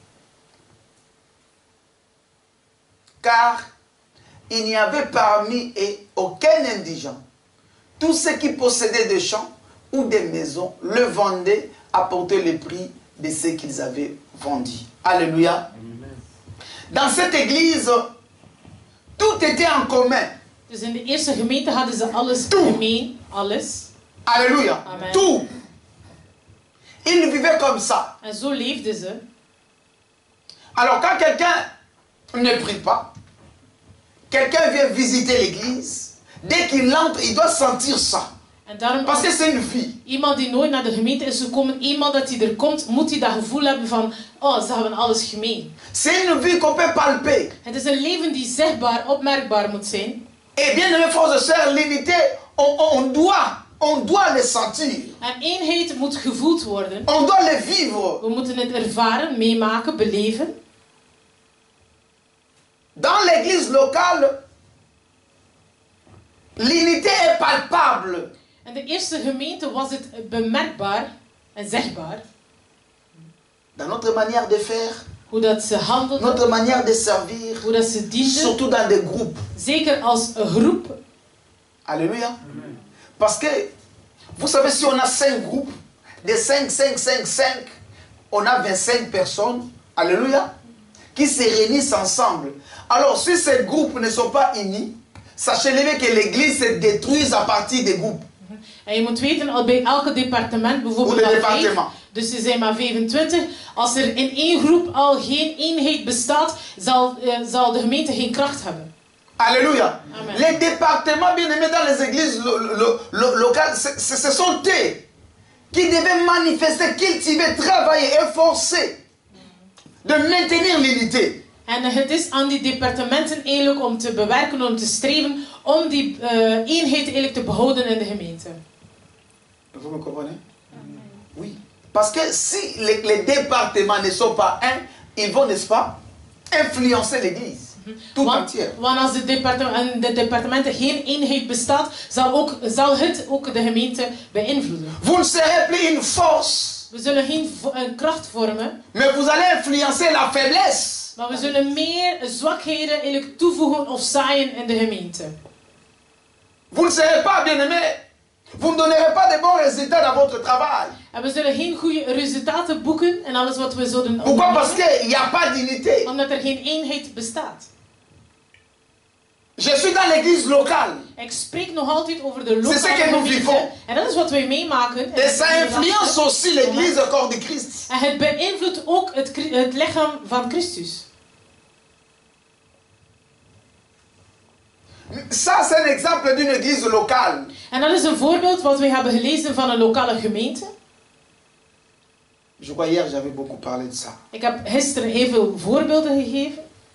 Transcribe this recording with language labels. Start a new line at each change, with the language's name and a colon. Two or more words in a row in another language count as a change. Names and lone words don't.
French: Car il n'y avait parmi eux aucun indigent. Tous ceux qui possédaient des champs ou des maisons le vendaient à porter le prix de ce qu'ils avaient vendu. Alléluia. Amen. Dans cette église, tout était en commun.
Dutch: Dus in de eerste gemeente hadden ze alles gemeen. Alles.
French: Alléluia. Amen. Tout. Ils vivaient comme ça.
Dutch: En zo leefden ze.
French: Alors quand quelqu'un ne prie pas, quelqu'un vient visiter l'église, dès qu'il entre, il doit sentir ça.
Dutch: En daarom,
French: parce que c'est une vie.
Dutch: Iemand die nooit naar de gemeente is gekomen, eenmaal dat hij er komt, moet hij dat gevoel hebben van, oh, ze hebben alles gemeen.
French: C'est une vie qu'on peut palper.
Dutch: Het is een leven die zichtbaar, opmerkbaar moet zijn.
French: Et bien, mes frères et sœurs, l'unité, on doit le sentir.
Dutch: En eenheid moet gevoeld worden.
French: On doit le vivre.
Dutch: We moeten het ervaren, meemaken, beleven.
French: Dans l'église locale, l'unité est palpable.
Dutch: In de eerste gemeente was het bemerkbaar en zichtbaar.
French: Dans notre manière de faire,
Dutch: hoe dat ze handelden,
French: notre manière de servir,
Dutch: hoe dat ze dienden,
French: surtout dans des groupes.
Dutch: Zeker als een groep.
French: Alléluia. Amen. Parce que, vous savez, si on a 5 groupes, de 5, on a 25 personnes, alléluia, qui se réunissent ensemble. Alors, si ces groupes ne sont pas unis, sachez-le que l'église se détruit à partir des groupes.
Dutch: En je moet weten, bij elke departement, bijvoorbeeld maar 5, dus ze zijn maar 25, als er in één groep al geen eenheid bestaat, zal de gemeente geen kracht hebben.
French: Alléluia. Amen. Les départements bien aimés dans les églises locales, ce sont eux qui devaient manifester, cultiver, travailler, efforcer de maintenir l'unité.
Dutch: En het is aan die departementen eigenlijk om te bewerken, om te streven, om die eenheid eigenlijk te behouden in de gemeente.
French: Vous me comprenez? Oui. Parce que si les départements ne sont pas un, ils vont, n'est-ce pas, influencer l'église. Tout entière.
Dutch: Want als de departementen geen eenheid bestaat, zal het ook de gemeente beïnvloeden.
French: Vous ne serez plus une force.
Dutch: We zullen geen kracht vormen.
French: Mais vous allez influencer la faiblesse.
Dutch: Maar we zullen meer zwakheden eigenlijk toevoegen of zaaien in de gemeente.
French: Vous ne serez pas bien-aimés. Vous ne donnerez pas de bons résultats dans votre travail.
Dutch: En we zullen geen goede resultaten boeken in alles wat we zullen doen.
French: Pourquoi? Parce qu'il n'y a pas d'unité.
Dutch: Omdat er geen eenheid bestaat.
French: Je suis dans l'église locale.
Dutch: Ik spreek nog altijd over de lokale
French: C'est ce que nous vivons.
Dutch: gemeente. En dat is wat wij meemaken.
French: Et ça influence aussi l'église, le corps de Christ.
Dutch: En het beïnvloedt ook het lichaam van Christus.
French: Ça, c'est un exemple d'une église locale.
Dutch: En dat is een voorbeeld wat we hebben gelezen van een lokale gemeente.
French: Je crois hier j'avais beaucoup parlé de ça.
Dutch: Ik heb gisteren heel veel voorbeelden gegeven.